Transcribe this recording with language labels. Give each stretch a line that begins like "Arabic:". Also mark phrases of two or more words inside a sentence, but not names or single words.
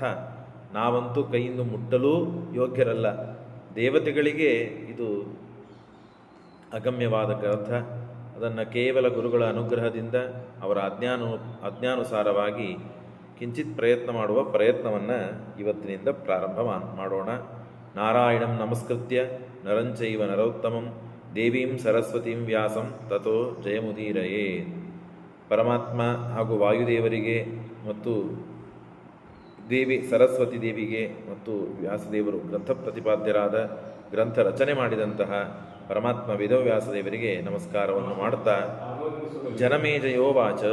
Kannada: ನಾವಂತೂ ಕೈಯಿಂದ ಮುಟ್ಟಲೂ ಯೋಗ್ಯರಲ್ಲ. ದೇವತೆಗಳಿಗೆ ಇದು ಅಗಮ್ಯವಾದ ಗ್ರಂಥ. ಅದನ್ನು ಕೇವಲ ಗುರುಗಳ ಅನುಗ್ರಹದಿಂದ ಅವರ ಆಜ್ಞಾನುಸಾರವಾಗಿ ಕಿಂಚಿತ್ ಪ್ರಯತ್ನ ಮಾಡುವ ಪ್ರಯತ್ನವನ್ನು ಇವತ್ತಿನಿಂದ ಪ್ರಾರಂಭ ಮಾಡೋಣ.
Sanskrit: ನಾರಾಯಣಂ ನಮಸ್ಕೃತ್ಯ ನರಂಚೈವ ನರೋತ್ತಮಂ ದೇವೀಂ ಸರಸ್ವತೀಂ ವ್ಯಾಸಂ ತತೋ ಜಯಮುದೀರಯೇ.
Kannada: ಪರಮಾತ್ಮ ಹಾಗೂ ವಾಯುದೇವರಿಗೆ ಮತ್ತು ದೇವಿ ಸರಸ್ವತಿ ದೇವಿಗೆ ಮತ್ತು ವ್ಯಾಸದೇವರು ಗ್ರಂಥ ಪ್ರತಿಪಾದ್ಯರಾದ ಗ್ರಂಥ ರಚನೆ ಮಾಡಿದಂತಹ ಪರಮಾತ್ಮ ವೇದವ್ಯಾಸದೇವರಿಗೆ ನಮಸ್ಕಾರವನ್ನು ಮಾಡುತ್ತಾ, ಜನಮೇಜಯೋವಾಚ.